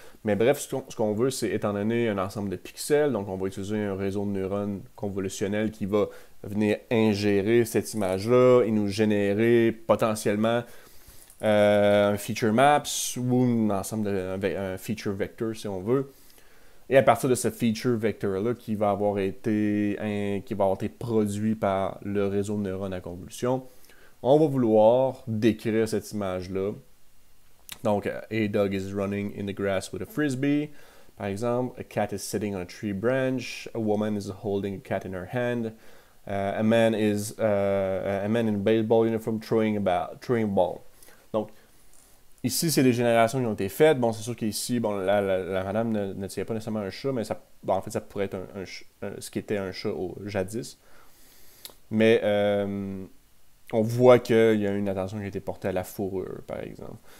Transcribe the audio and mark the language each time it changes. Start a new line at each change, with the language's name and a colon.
French: Mais bref, ce qu'on veut, c'est étant donné un ensemble de pixels, donc on va utiliser un réseau de neurones convolutionnel qui va venir ingérer cette image-là et nous générer potentiellement un feature maps ou un ensemble un feature vector si on veut. Et à partir de ce feature vector-là qui va avoir été produit par le réseau de neurones à convolution, on va vouloir décrire cette image-là. Donc,
English: a dog is running in the grass with a frisbee.
French: Par exemple,
English: a cat is sitting on a tree branch. A woman is holding a cat in her hand. A man in a baseball uniform throwing a ball.
French: Donc, ici, c'est des générations qui ont été faites. Bon, c'est sûr qu'ici, bon, la madame ne tient pas nécessairement un chat, mais ça, en fait, ça pourrait être ce qui était un chat jadis. Mais on voit qu'il y a une attention qui a été portée à la fourrure, par exemple.